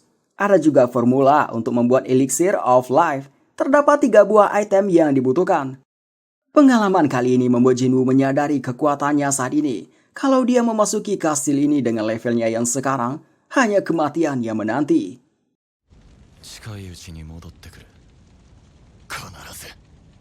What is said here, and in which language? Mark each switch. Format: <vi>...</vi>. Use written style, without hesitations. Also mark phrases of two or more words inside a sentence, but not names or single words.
<id>Ada juga formula untuk membuat Elixir of Life. Terdapat 3 buah item yang dibutuhkan. Pengalaman kali ini membuat Jinwoo menyadari kekuatannya saat ini. Kalau dia memasuki kastil ini dengan levelnya yang sekarang, hanya kematian yang menanti.</id> <ja>近いうちに戻ってくる。必ず。</ja>